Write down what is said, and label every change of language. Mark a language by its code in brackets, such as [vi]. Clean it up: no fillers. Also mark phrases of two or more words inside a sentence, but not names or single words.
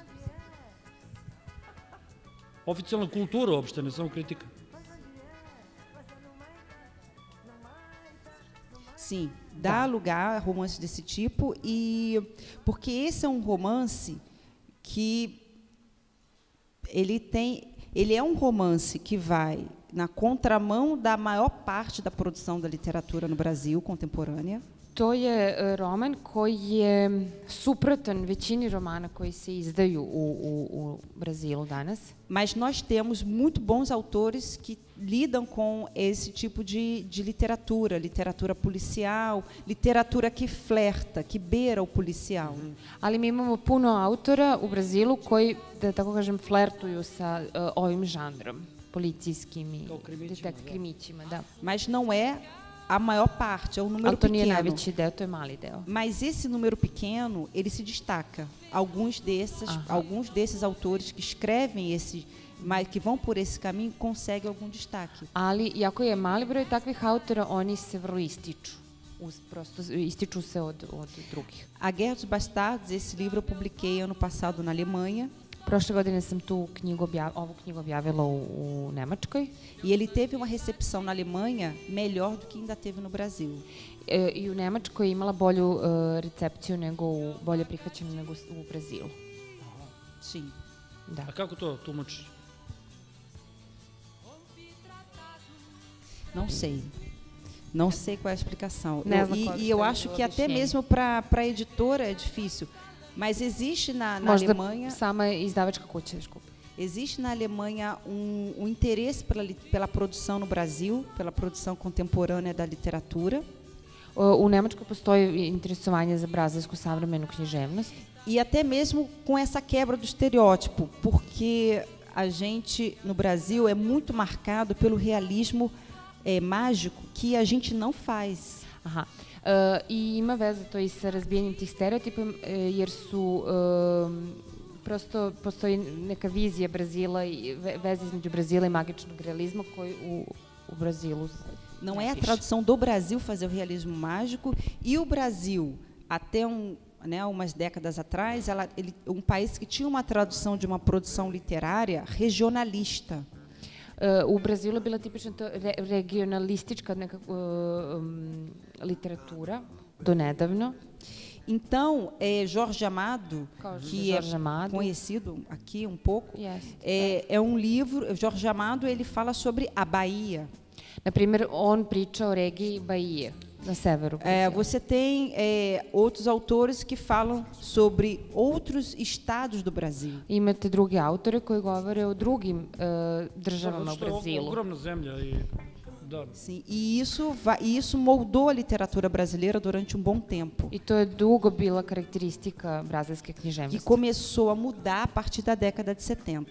[sr] Oficijalna kultura uopšte, ne samo kritika. [pt] Sim, dá lugar a romances desse tipo, e porque esse é um romance que ele é um romance que vai na contramão da maior parte da produção da literatura no Brasil contemporânea. [sr] To je roman koji je suprotan većini romana koji se izdaju u Brazilu danas. [pt] Mas nós temos muito bons autores que lidam com esse tipo de literatura, literatura policial, literatura que flerta, que beira o policial. [sr] Ali mi imamo puno autora u Brazilu koji, da tako kažem, flertuju sa ovim žanrom, policijskim i krimićima. Da. [pt] Mas não é a maior parte, é um número [sr] to nije [pt] pequeno. [sr] najveći deo, to je mali deo. [pt] Mas esse número pequeno, ele se destaca. Alguns desses autores que escrevem que vão por esse caminho, conseguem algum destaque. [sr] Ali, iako je mali broj takvih autora, oni se vrlo ističu. Prosto ističu se od drugih. [pt] A Guerra dos Bastardos, esse livro eu publiquei ano passado na Alemanha. [sr] Prošle godine sam ovu knjigu objavila u Nemačkoj. [pt] E ele teve uma recepção na Alemanha melhor do que ainda teve no Brasil. [sr] I u Nemačkoj je imala bolju recepciju, bolje prihvaćenu nego u Brazilu. [pt] Sim. [sr] Da. A kako to tumačiš? [pt] Não sei. Não sei qual é a explicação. E eu acho que até mesmo para a editora é difícil. Mas existe na Alemanha... [sr] sama izdavačka kuća, [pt] desculpa. Existe na Alemanha um interesse pela produção no Brasil, pela produção contemporânea da literatura. [sr] U Nemačkoj postoji interesovanje za brazilsku savremenu književnost. [pt] E até mesmo com essa quebra do estereótipo, porque a gente, no Brasil, é muito marcado pelo realismo mágico que a gente não faz. Aha. [sr] I ima veze to i sa razbijanjem tih stereotipa, jer prosto postoji neka vizija Brazila i veze između Brazila i magičnog realizma koji u Brazilu [pt] não é a tradução do Brasil fazer o realismo mágico, e o Brasil, até umas décadas atrás, um país que tinha uma tradução de uma produção literária regionalista. [sr] U Brazilu je bila tipična regionalistička literatura, do nedavno. [pt] Então, Jorge Amado, que é conhecido aqui um pouco, é um livro. Jorge Amado, ele fala sobre a Bahia. [sr] Na primer, on priča o regiji Bahije, na severu. [pt] Você tem outros autores que falam sobre outros estados do Brasil. [sr] Imate drugi autore koji govore o drugim državama u Brazilu. É ogromna zemlja i da. [pt] Sim, e isso moldou a literatura brasileira durante um bom tempo. [sr] I to je dugo bila karakteristika brazilske književnosti. [pt] Que começou a mudar a partir da década de 70.